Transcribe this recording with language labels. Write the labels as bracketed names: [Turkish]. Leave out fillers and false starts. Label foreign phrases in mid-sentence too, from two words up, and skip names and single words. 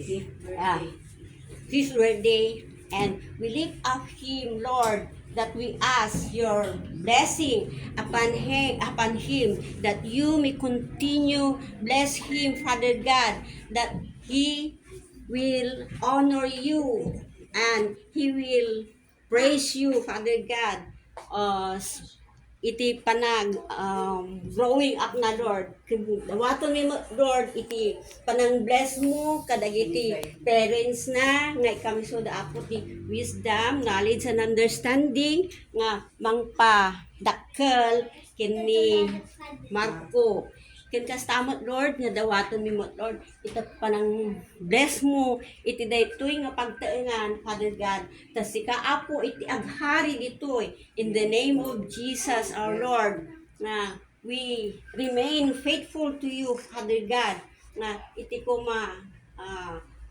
[English] His birthday, and we lift up him, Lord, that we ask your blessing upon him, that you may continue bless him, Father God, that he will honor you and he will praise you, Father God. [Iloko] Iti panag [English] growing up [Iloko] na, Lord. Dawaton mi mo, Lord, iti panang bless mo kadagiti parents na nga kami so daapot ti [English] wisdom, knowledge and understanding [Iloko] nga mangpa dakkel kini Marco. Ken kastamot, Lord, nga dawaton mi mo, Lord, ita panang bless mo iti daytoy nga pagtaengan, [English] Father God, [Iloko] ta sika apo iti aghari ditoy [English] in the name of Jesus our Lord, [Iloko] na [English] we remain faithful to you, Father God, [Iloko] na iti ko